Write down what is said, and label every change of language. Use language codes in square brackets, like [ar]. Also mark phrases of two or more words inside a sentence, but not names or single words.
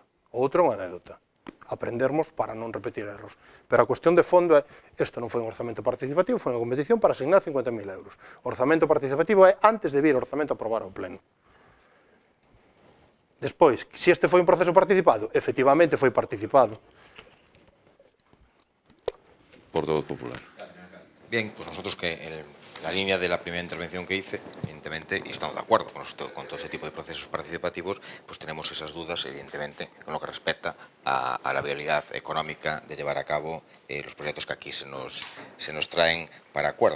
[gl] O outro é unha anécdota, aprendermos para non repetir erros, pero a cuestión de fondo é isto non foi un orzamento participativo, foi unha competición para asignar 50.000 euros. O orzamento participativo é antes de vir o orzamento a aprobar ao pleno. Despois, se este foi un proceso participado, efectivamente foi participado. Portavoz popular. [es] Bien, pues nosotros que en la línea de la primera intervención que hice, evidentemente, y estamos de acuerdo con todo ese tipo de procesos participativos, pues tenemos esas dudas, evidentemente, con lo que respecta a la viabilidad económica de llevar a cabo los proyectos que aquí se nos traen para acuerdo.